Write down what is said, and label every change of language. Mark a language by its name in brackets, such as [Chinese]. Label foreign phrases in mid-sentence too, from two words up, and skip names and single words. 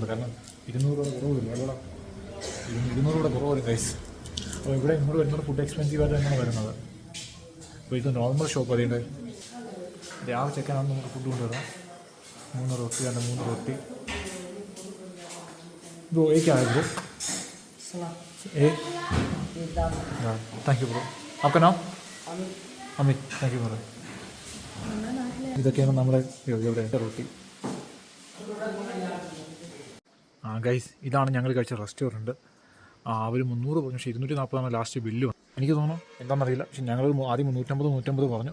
[Malayalam] കാരണം 200 രൂപ കുറവ് വരും. വെള്ളം 200 രൂപ കുറവ് വരും ഗൈസ്. അപ്പോൾ ഇവിടെ ഇങ്ങോട്ട് വരുന്നത് ഫുഡ് എക്സ്പെൻസീവായിട്ട് തന്നെയാണ് വരുന്നത്. അപ്പോൾ ഇത് [English] normal shop. [Malayalam] അതിൻ്റെ രാവിലെ ചെക്കാനാണ് നമുക്ക് ഫുഡ് കൊണ്ടുവരാം. 3 റൊട്ടി. [Hindi] ब्रो ये क्या है ब्रो? सलाद। ये ये दाल। [English] thank you bro. [Hindi] आपका नाम? अमित। [Malayalam] അമിത്. [English] thank you bro. [Malayalam] ഇതൊക്കെയാണ് നമ്മുടെ ഇവിടെ റൂട്ടി. ഗൈസ് ഇതാണ് ഞങ്ങൾ കഴിച്ച റെസ്റ്റോറൻറ്റ്. അവർ 300 പറഞ്ഞു, പക്ഷേ 240 ലാസ്റ്റ് ബില്ല് വന്നു. എനിക്ക് തോന്നുന്നു എന്താണെന്നറിയില്ല, പക്ഷേ ഞങ്ങൾ ആദ്യം 350 പറഞ്ഞു.